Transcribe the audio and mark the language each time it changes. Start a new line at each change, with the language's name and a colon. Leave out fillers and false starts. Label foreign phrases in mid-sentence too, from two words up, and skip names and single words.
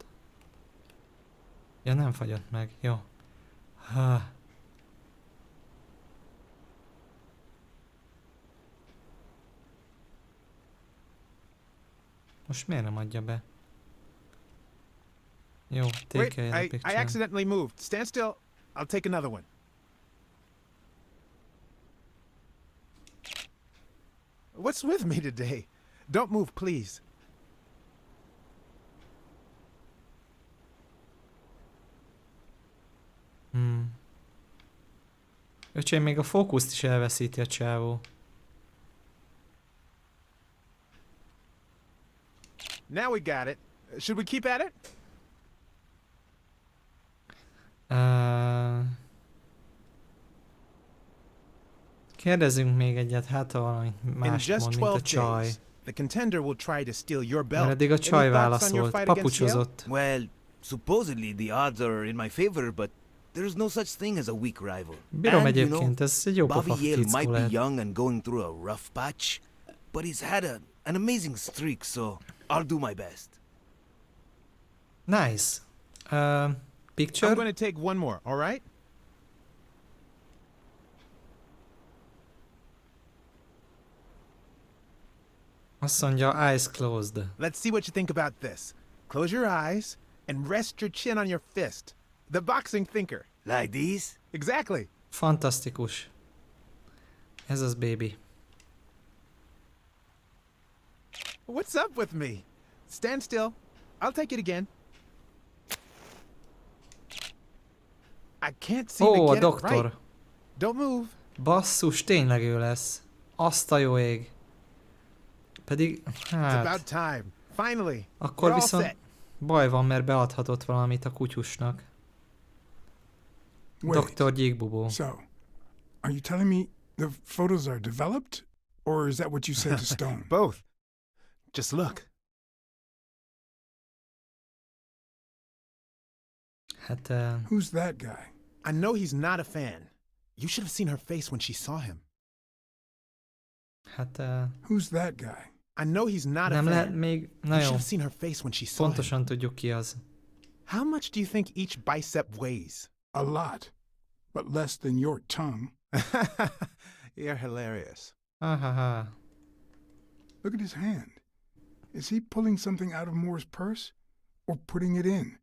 Hungarian: Ja, nem fagyott meg, jó. Ha. Most miért nem adja be? Jó,
English: take Wait, a I picture. accidentally moved. Stand still. I'll take another one. What's with me today? Don't move, please.
Hungarian: Öcsém, még a fókuszt is elveszíti a csávó.
English: Now we got it. Should we keep at it?
Hungarian: Kérdezzünk még egyet, hát ha valami más mond, mint a csaj.
English: The contender will try to steal your belt.
Hungarian: Mert eddig a csaj válaszolt, papucsozott.
English: Well, supposedly the odds are in my favor, but there's no such thing as a weak rival.
Hungarian: Bírom egyébként, ez egy jó pofa
English: Bobby Yale might
Hungarian: fickó
English: be
Hungarian: lehet.
English: young and going through a rough patch, but he's had an amazing streak, so I'll do my best. Nice. Picture? I'm going to take one more, all right?
Hungarian: Azt mondja,
English: eyes closed. Let's see what you think about this. Close your eyes and rest your chin on your fist. The boxing thinker. Like these? Exactly.
Hungarian: Fantasztikus. Ez az,
English: baby. What's up with me? Stand still. I'll take it again. I can't seem to
Hungarian: Ó, a
English: get it
Hungarian: doktor.
English: right. Don't move.
Hungarian: Basszus, tényleg ő lesz. Azt a jó ég. Pedig,
English: It's about
Hungarian: hát...
English: time. Finally.
Hungarian: Akkor
English: We're all
Hungarian: viszont
English: set.
Hungarian: baj van, mert beadhatott valamit a kutyusnak.
English: Wait. Dr. Gyíkbubó. So, are you telling me the photos are developed? Or is that what you said to Stone? Both. Just look.
Hungarian: Hát...
English: Who's that guy? I know he's not a fan. You should have seen her face when she saw him.
Hungarian: Hát...
English: Who's that guy? I know he's not a
Hungarian: nem
English: fan.
Hungarian: lehet még... Na
English: You
Hungarian: jó.
English: should have seen her face when she saw him.
Hungarian: Pontosan tudjuk ki az.
English: How much do you think each bicep weighs? A lot. But less than your tongue. You're hilarious. Ahaha. Look at his hand. Is he pulling something out of Moore's purse? Or putting it in?